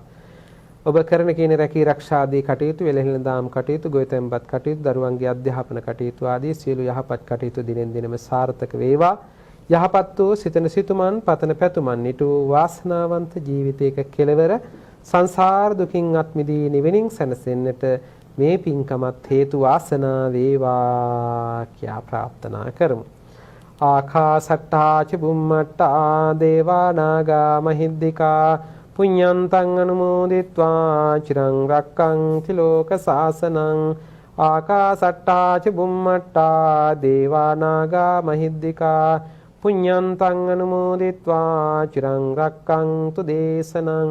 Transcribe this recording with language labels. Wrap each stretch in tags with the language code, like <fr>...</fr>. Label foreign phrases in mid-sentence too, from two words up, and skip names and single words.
<si>ඔබ කරන කියන රැකී ආරක්ෂාදී කටයුතු වෙලෙහෙළ දාම් කටයුතු ගොවිතැන්පත් කටයුතු දරුවන්ගේ අධ්‍යාපන කටයුතු ආදී සියලු යහපත් කටයුතු දිනෙන් දිනම සාර්ථක වේවා. යහපත් වූ සිතන සිතුමන් පතන පැතුමන් නිටු වාසනාවන්ත ජීවිතයක කෙලවර සංසාර දුකින් අත් මිදී නිවෙනින් සැනසෙන්නට මේ පින්කමත් හේතු වාසනා වේවා කියා ප්‍රාර්ථනා කරමු.</si> <pi>ආකාසට්ටා ච බුම්මට්ටා දේවා නාග මහිද්దికා පුඤ්ඤන්තං අනුමෝදිත්වා චිරං රක්ඛන්ති ලෝක සාසනං. ආකාසට්ටා ච බුම්මට්ටා දේවා නාග මහිද්దికා පුඤ්ඤන්තං අනුමෝදිත්වා චිරං රක්ඛන්තු දේශනං.</pi>